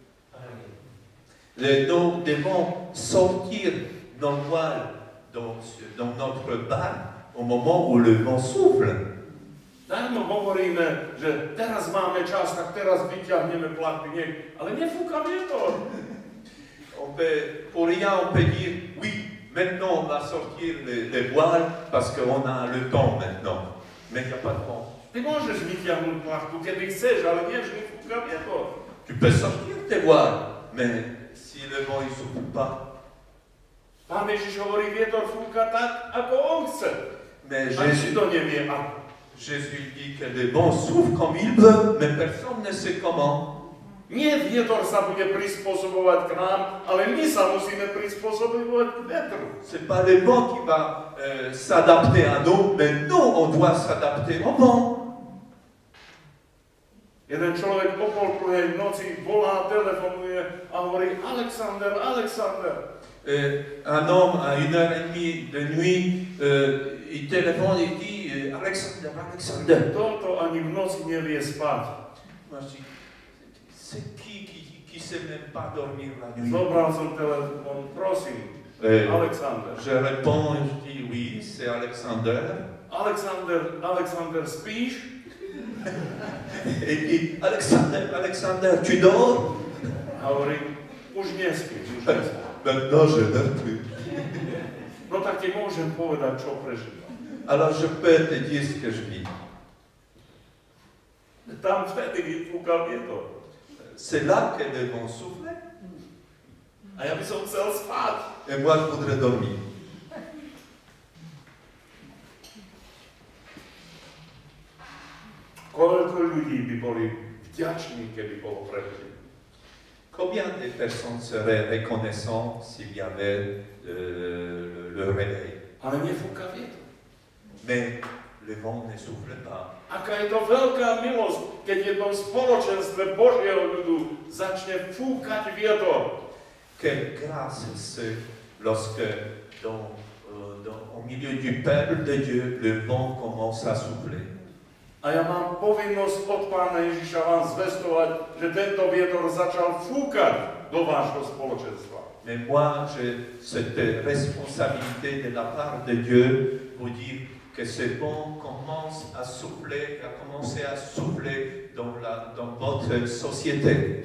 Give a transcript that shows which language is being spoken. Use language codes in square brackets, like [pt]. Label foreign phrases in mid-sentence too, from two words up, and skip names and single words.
[fr] Nous devons sortir nos voiles dans notre barque au moment où le vent souffle. [sk] Dávno hovoríme, že teraz máme čas, tak teraz vyťahneme plachty, ale nefúka vietor. [fr] Pour rien, on peut dire, oui, maintenant on va sortir les voiles parce qu'on a le temps maintenant. Mais il n'y a pas de vent. [sk] Ty môžeš vyťahnuť plachtu, kedy chceš, ale nie vždy fúka vietor. [fr] Tu peux sortir tes voiles, mais si le vent ne souffle pas. [sk] Pán Ježiš hovorí, vietor fúka tak, ako on chce. [fr] Mais [sk] Jésus to nevie ako. [fr] Jésus dit que le vent souffle comme il veut, mais personne ne sait comment. [sk] Nie vietor sa bude prispôsobovať k nám, ale my sa musíme prispôsobovať k vetru. [fr] C'est pas le vent qui va s'adapter à nous, mais nous, on doit s'adapter au vent. [sk] Jeden človek o 2:30 v noci volá, telefonuje a hovorí: Alexander, Alexander. [fr] Un homme à 1h30 de nuit, il téléphone et dit Alexander, Alexander. [sk] Toto ani v noci nevie spať. [fr] Moi je dis, c'est qui sait même pas dormir la nuit? [sk] Zobral som telefon, prosím, Alexander. [fr] Je réponds et je dis oui, c'est Alexander. [sk] Alexander, Alexander, spíš? [fr] Et il dit Alexander, Alexander, tu dors? [sk] A hovorí, už nespíš, už nespíš. [fr] Maintenant je dors plus. [sk] No tak ti môžem povedať, čo prežívam. [fr] Alors je peux te dire ce que je vis. [sk] Tam vtedy vyfúkal vietor. [fr] C'est là que le vent soufflait. [sk] A ja by som chcel spať. [fr] Et moi je voudrais dormir. [sk] Koľko ľudí by boli vďační, keby bolo preženie? [fr] Combien de personnes seraient reconnaissants s'il y avait le réveil? [sk] Ale nefúka vietor. [fr] Mais le vent ne souffle pas. [sk] Aká je to veľká milosť, keď v jednom spoločenstve Božieho ľudu začne fúkať vietor. [fr] Quelle grâce c'est lorsque au milieu du peuple de Dieu, le vent commence à souffler. [sk] A ja mám povinnosť od Pána Ježiša vám zvestovať, že tento vietor začal fúkať do vášho spoločenstva. [fr] Mais moi, j'ai cette responsabilité de la part de Dieu pour dire que ce vent commence à souffler, a commencé à souffler dans votre société.